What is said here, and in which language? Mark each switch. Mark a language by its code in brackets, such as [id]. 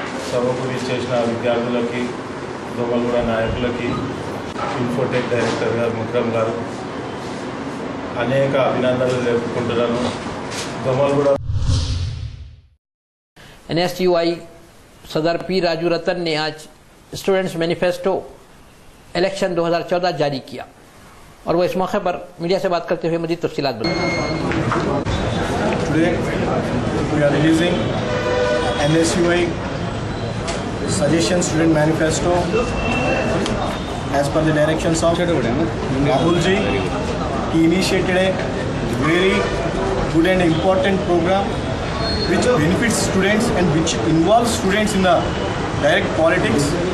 [te] సభకు విచ్చేసిన విద్యార్థులకి దోమల్గూడ నాయకులకి ఇన్ఫోటెక్ డైరెక్టర్ గారు ముక్రమ్ గారు అనేక అభినందనలు తెలుపుకుంటున్నాను. దోమల్గూడ [hi] NSTUI सदर पी राजू रतन ने आज स्टूडेंट्स मैनिफेस्टो इलेक्शन 2014 जारी किया और वो इस मौके पर मीडिया से बात करते हुए मजीद तफसीलात बताई. [en] Today we are releasing NSUI Suggestion Student Manifesto as per the directions of Rahul ji. He initiated a very good and important program which benefits students and which involves students in the direct politics.